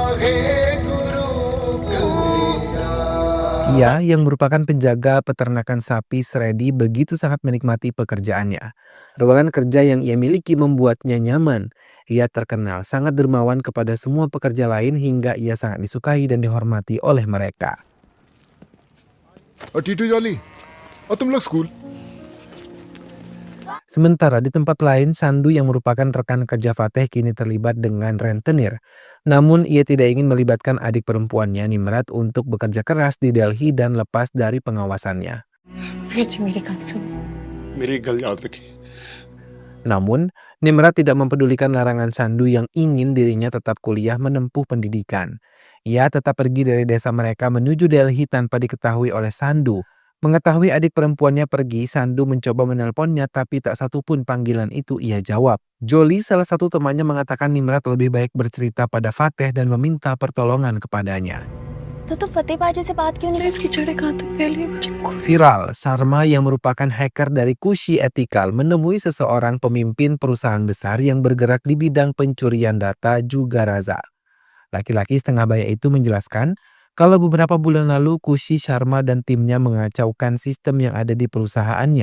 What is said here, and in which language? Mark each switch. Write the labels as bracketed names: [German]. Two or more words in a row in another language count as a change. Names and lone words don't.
[Indonesian] Ia yang merupakan penjaga peternakan sapi Sredi begitu sangat menikmati pekerjaannya. Ruangan kerja yang ia miliki membuatnya nyaman. Ia terkenal sangat dermawan kepada semua pekerja lain hingga ia sangat disukai dan dihormati oleh mereka. [Hindi] Tito Jolly, तुम लोग स्कूल [Indonesian] Sementara di tempat lain, Sandu yang merupakan rekan kerja Fateh kini terlibat dengan rentenir. Namun ia tidak ingin melibatkan adik perempuannya Nimrat untuk bekerja keras di Delhi dan lepas dari pengawasannya. [Punjabi] मेरी एक गल याद रखी [Indonesian] Namun, Nimrat tidak mempedulikan larangan Sandu yang ingin dirinya tetap kuliah menempuh pendidikan. Ia tetap pergi dari desa mereka menuju Delhi tanpa diketahui oleh Sandu. Mengetahui adik perempuannya pergi, Sandu mencoba menelponnya tapi tak satupun panggilan itu ia jawab. Joli, salah satu temannya, mengatakan Nimrat lebih baik bercerita pada Fateh dan meminta pertolongan kepadanya. [Hindi] तो फतेह बाजी से बात क्यों नहीं इसकी जड़ें कहाँ तक फैली मुझे [Indonesian] Viral, Sharma yang merupakan hacker dari Kushi Ethical menemui seseorang pemimpin perusahaan besar yang bergerak di bidang pencurian data juga Raza. Laki-laki setengah baya itu menjelaskan kalau beberapa bulan lalu Kushi Sharma dan timnya mengacaukan sistem yang ada di perusahaannya.